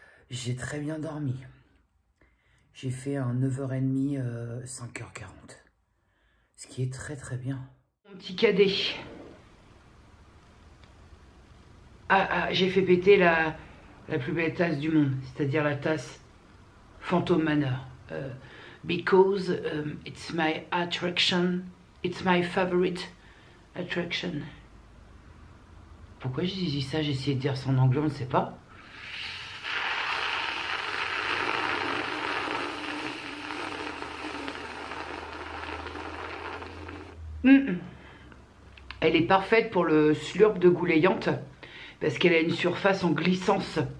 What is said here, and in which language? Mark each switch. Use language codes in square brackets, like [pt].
[fr] J'ai très bien dormi. J'ai fait un 9h30, 5h40. Ce qui est très très bien. Mon petit cadet. J'ai fait péter la plus belle tasse du monde. C'est-à-dire la tasse Phantom Manor. [en] Because it's my attraction, it's my favorite attraction. [fr] Pourquoi j'ai dit ça? J'ai essayé de dire ça en anglais, on ne sait pas. Elle est parfaite pour le slurp de Goulayante parce qu'elle a une surface en glissance.